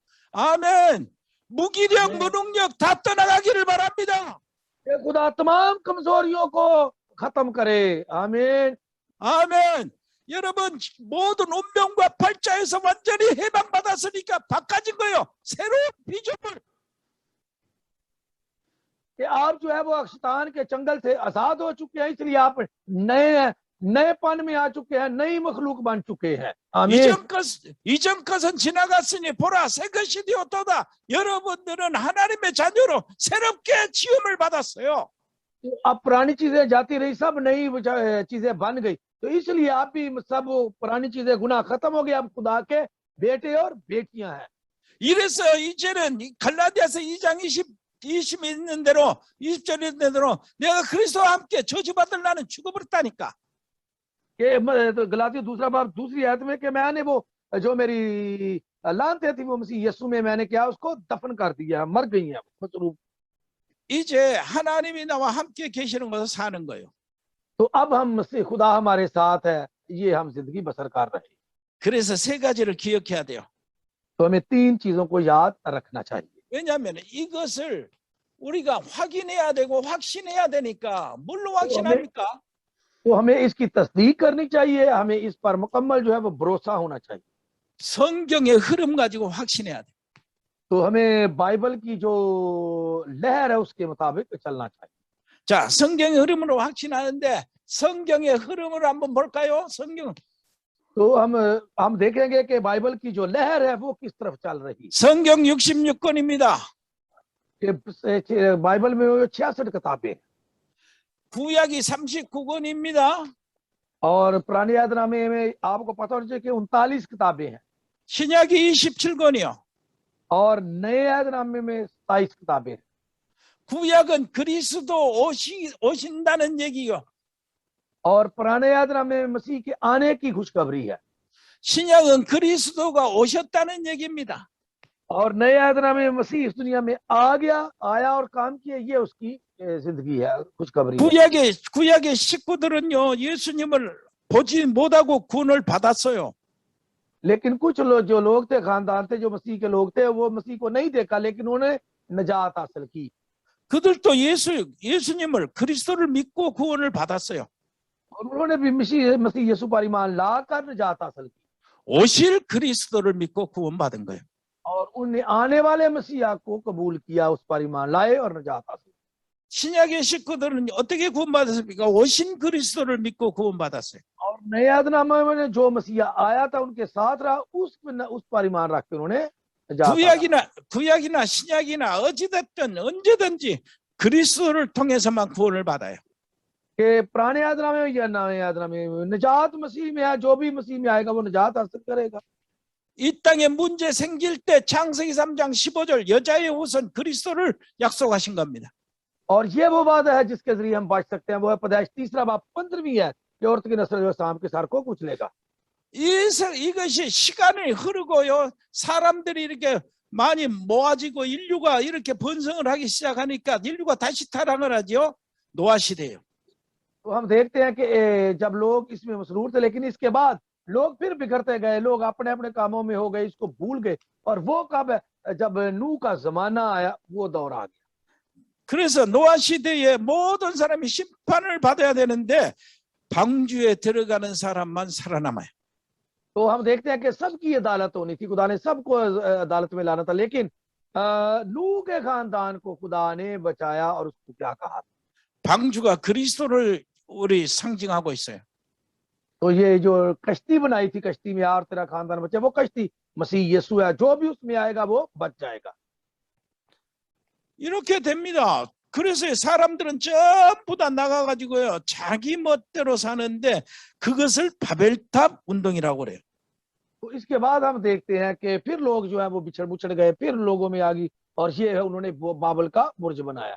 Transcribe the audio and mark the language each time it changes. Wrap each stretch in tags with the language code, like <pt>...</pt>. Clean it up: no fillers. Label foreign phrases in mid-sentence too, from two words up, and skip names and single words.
<ko>아멘. 무기력, 무능력 다 떠나가기를 바랍니다.</ko> <ur>یہ خدا تمام کمزوریوں کو ختم کرے، آمین.</ur> <ko>아멘. 여러분 모든 운명과 팔자에서 완전히 해방받았으니까 바꿔진 거예요. 새로운 비전을.</ko> <ur>کہ آپ جو ہے وہ شیطان کے چنگل سے آزاد ہو چکے ہیں، اس لیے آپ نئے پن میں آ چکے ہیں، نئی مخلوق بن چکے ہیں، آمین.</ur> <ko>이전 것은 지나갔으니 보라 새 것이 되었도다. 여러분들은 하나님의 자녀로 새롭게 지음을 받았어요.</ko> <ur>اب پرانی چیزیں جاتی رہی، سب نئی چیزیں بن گئی، تو اس لیے آپ بھی سب پرانی چیزیں، گناہ ختم ہو گئے، اب خدا کے بیٹے اور بیٹیاں ہیں.</ur> <ko>이래서 이제는 갈라디아서 2장 20 있는 대로 20절 있는 대로 내가 그리스도와 함께 저주받을 나는 죽어버렸다니까.</ko> <ur>تو گلتیوں دوسرا باب دوسری آیت میں کہ میں نے وہ جو میری لعنتیں تھی وہ مسیح یسوع میں میں نے کیا اس کو دفن کر دیا، مر گئی ہیں مصروف.</ur> <ko>이제 하나님이 나와 함께 계시는 것을 사는 거예요.</ko> <ur>تو اب ہم مسیح خدا ہمارے ساتھ ہے، یہ ہم زندگی بسر کر رہے ہیں.</ur> <ko>그래서 세 가지를 기억해야 돼요.</ko> <ur>تو ہمیں 3 چیزوں کو یاد رکھنا چاہیے.</ur> <ko>왜냐하면 이것을 우리가 확인해야 되고 확신해야 되니까 뭘로 확신합니까?</ko> <ur>تو ہمیں اس کی تصدیق کرنی چاہیے، ہمیں اس پر مکمل جو ہے وہ بھروسہ ہونا چاہیے.</ur> <ko>성경의 흐름 가지고 확신해야 돼.</ko> <ur>تو ہمیں بائبل کی جو لہر ہے اس کے مطابق چلنا چاہیے.</ur> <ko>자, 성경의 흐름으로 확신하는데 성경의 흐름을 한번 볼까요? 성경.</ko> <ur>تو ہم دیکھیں گے کہ بائبل کی جو لہر ہے وہ کس طرف چل رہی ہے.</ur> <ko>성경 66권입니다.</ko> <ur>بائبل میں 66 کتابیں ہیں</ur> <ko>구약이 39권입니다.</ko> <ur>اور پرانی یادنامے میں آپ کو پتہ ہونا چاہیے کہ 39 کتابیں ہیں</ur> <ko>신약이 27권이요.</ko> <ur>اور نئے یادنامے میں 27 کتابیں ہیں.</ur> <ko>구약은 그리스도 오신다는 얘기요.</ko> <ur>اور پرانے یادنامے میں مسیح کے آنے کی خوشخبری ہے</ur> <ko>신약은 그리스도가 오셨다는 얘기입니다.</ko> <ur>اور نئے یادنامے میں مسیح اس دنیا میں آیا اور کام کیا، یہ اس کی زندگی ہے، خوشخبری ہے.</ur> <ko>구약의 식구들은요, 예수님을 보지 못하고 구원을 받았어요.</ko> <ur>لیکن کچھ لوگ جو لوگ تھے، خاندان تھے، جو مسیح کے لوگ تھے، وہ مسیح کو نہیں دیکھا لیکن انہوں نے نجات حاصل کی.</ur> <ko>그들도 예수님을 그리스도를 믿고 구원을 받았어요.</ko> <ur>اور انہوں نے بھی مسیح یسوع پر ایمان لا کر نجات حاصل کی</ur> <ko>오실 그리스도를 믿고 구원받은 거예요.</ko> <ur>اور انہیں آنے والے مسیحا کو قبول کیا، اس پر ایمان لائے اور نجات حاصل.</ur> <ko>신약의 식구들은 어떻게 구원받았습니까? 오신 그리스도를 믿고 구원받았어요.</ko> <ur>اور نئے یادنامے میں جو مسیحا آیا تھا ان کے ساتھ رہا، اس پر ایمان رکھ کے انہوں نے</ur> <ko>구약이나 신약이나 어찌됐든 언제든지 그리스도를 통해서만 구원을 받아요.</ko> <ur>کہ پرانے یادنامے میں یا نئے یادنامے میں نجات مسیح میں ہے، جو بھی مسیح میں آئے گا وہ نجات حاصل کرے گا.</ur> <ko>이 땅에 문제 생길 때 창세기 3장 15절 여자의 우선 그리스도를 약속하신 겁니다.</ko> <ur>اور یہ وہ وعدہ ہے جس کے ذریعے ہم بچ سکتے ہیں، وہ ہے پیدائش 3 باب 15ویں ہے کہ عورت کی نسل جو شام کے سر کو کچلے گا.</ur> <ko>이것이 시간이 흐르고요, 사람들이 이렇게 많이 모아지고 인류가 이렇게 번성을 하기 시작하니까 인류가 다시 타락을 하죠. 노아 시대예요.</ko> <ur>تو ہم دیکھتے ہیں کہ جب لوگ اس میں مسرور تھے، لیکن اس کے بعد لوگ پھر بکھرتے گئے، لوگ اپنے اپنے کاموں میں ہو گئے، اس کو بھول گئے. اور وہ کب ہے? جب نوح کا زمانہ آیا، وہ دور آ گیا.</ur> <ko>그래서 노아 시대에 모든 사람이 심판을 받아야 되는데 방주에 들어가는 사람만 살아남아요.</ko> <ur>تو ہم دیکھتے ہیں کہ سب کی عدالت ہونی تھی، خدا نے سب کو عدالت میں لانا تھا، لیکن نوح کے خاندان کو خدا نے بچایا. اور اس کو کیا کہا?</ur> <ko>방주가 그리스도를 우리 상징하고 있어요.</ko> <ur>تو یہ جو کشتی بنائی تھی، کشتی میں یار تیرا خاندان بچے، وہ کشتی مسیح یسوع ہے، جو بھی اس میں آئے گا وہ بچ جائے گا.</ur> <ko>이렇게 됩니다. 그래서 사람들은 전부 다 나가가지고요, 자기 멋대로 사는데 그것을 바벨탑 운동이라고 그래요.</ko> <ur>تو اس کے بعد ہم دیکھتے ہیں کہ پھر لوگ جو ہے وہ بچھڑ گئے، پھر لوگوں میں آ گئی، اور یہ ہے انہوں نے وہ بابل کا برج بنایا.</ur>